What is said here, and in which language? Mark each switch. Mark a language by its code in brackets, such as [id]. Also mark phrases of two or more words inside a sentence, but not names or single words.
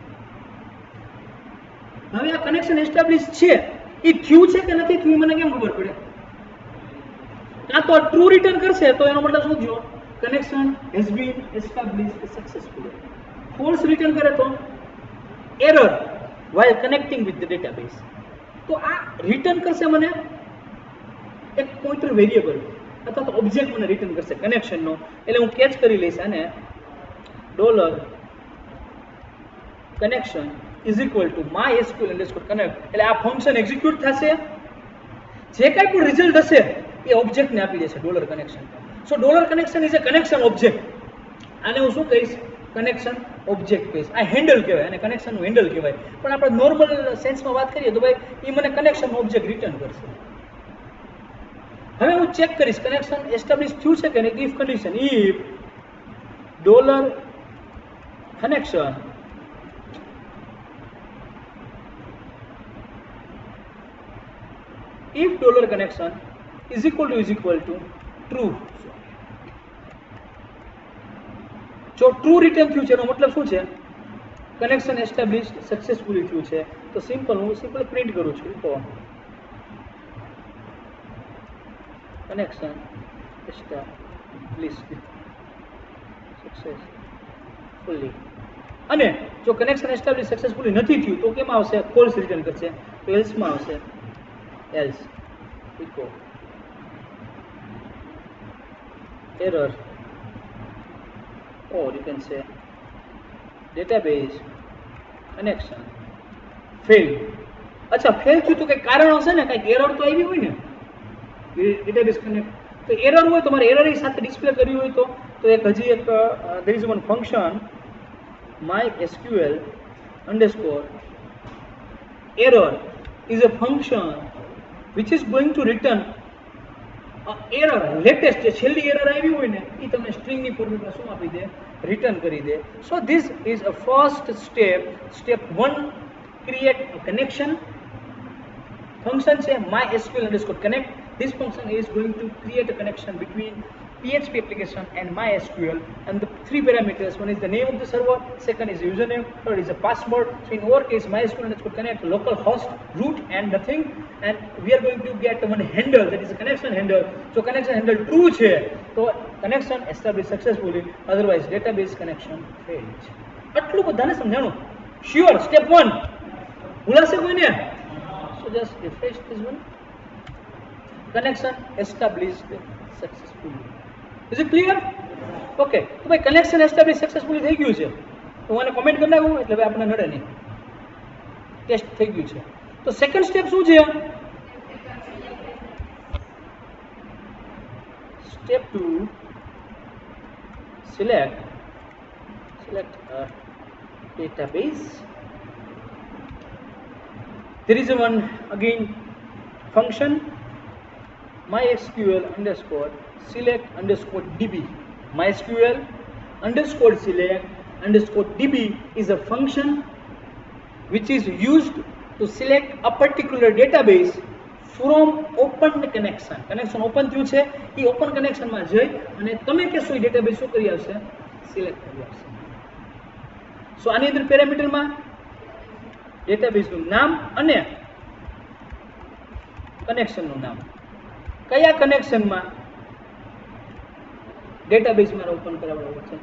[en] nothing, empty string છે. [gu] હવે આ [en] connection establish [gu] છે એ થયું છે કે નથી થયું મને કેમ ખબર પડે? કાં તો [en] true return [gu] કરશે તો એનો મતલબ શું થયો? [en] connection has been established successfully. false return [gu] કરે તો [en] error while connecting with the database. [gu] તો આ રિટર્ન કરશે મને એક [en] pointer variable [gu] અથવા તો ઓબ્જેક્ટ મને રિટર્ન કરશે કનેક્શનનો. એટલે હું કેચ કરી લઈશ આને [en] $connection is equal to mysql_connect. [gu] એટલે આ [en] function execute [gu] થશે, જે કાંઈ પણ રિઝલ્ટ હશે એ ઓબ્જેક્ટને આપી દેશે $connection. [en] સો $connection is a connection object. [gu] આને હું શું કહીશ? [en] connection object [gu] કહીશ. આ હેન્ડલ કહેવાય અને કનેક્શનનું હેન્ડલ કહેવાય. પણ આપણે નોર્મલ સેન્સમાં વાત કરીએ તો ભાઈ એ મને [en] connection object [gu] રિટર્ન કરશે. હવે હું ચેક કરીશ [en] connection establish [gu] થયું છે કે નહીં. [en] if condition if $connection if $connection is equal to true. [gu] જો [en] true return [gu] થયું છે એનો મતલબ શું છે? [en] connection established successfully [gu] થયું છે. તો હું [en] simple print [gu] કરું છું તો [en] connection established successfully. [gu] અને જો [en] connection establish successfully [gu] નથી થયું તો કેમ આવશે? [en] false return [gu] કરશે. તો એલ્સમાં આવશે [en] else echo error, or you can say database connection failed. [gu] અચ્છા, ફેલ થયું તો કંઈક કારણ હશે ને, કંઈક એરર તો આવી હોય ને [en] database connect. [gu] તો એરર હોય તો મારે એરર સાથે ડિસ્પ્લે કરવી હોય તો એક હજી એક [en] there is one function mysql_error is a function which is going to return error latest [gu] જે છેલ્લી એરર આવી હોય ને એ તમને સ્ટ્રિંગની ફોર્મેટમાં શું આપી દે? [en] રિટર્ન કરી દે. so this is a first step 1. create connection function છે mysql_connect. This function is going to create a connection between PHP application and MySQL, and the 3 parameters: one is the name of the server, second is the username, third is the password. So in our case mysql_connect local host root and nothing, and we are going to get one handle, that is a connection handle. So connection handle true [gu] છે [en] તો connection established successfully, otherwise database connection failed. [gu] આટલું બધાને સમજાણું? શ્યોર? સ્ટેપ 1 ભૂલાશે કોઈને? [en] So just refresh this one. Connection established successfully. Is it clear? Okay. [gu] તો ભાઈ [en] connection establish successfully [gu] થઈ ગયું છે તો હું આને કોમેન્ટ કરી નાખું એટલે ભાઈ આપણને નડે નહીં. ટેસ્ટ થઈ ગયું છે. તો [en] second step [gu] શું છે? [en] સ્ટેપ 2 select a database. There is one again function mysql_select_db. mysql_select_db is a function which is used to select a particular database from open connection. connection open [gu] થયું છે એ ઓપન કનેક્શનમાં જઈ અને તમે કહેશો એ ડેટાબેઝ શું કરી આવશે? સિલેક્ટ કરી આવશે. સો આની અંદર પેરામીટરમાં ડેટાબેઝનું નામ અને કનેક્શનનું નામ, કયા કનેક્શનમાં ડેટાબેઝ મારે ઓપન કરાવવાનું છે.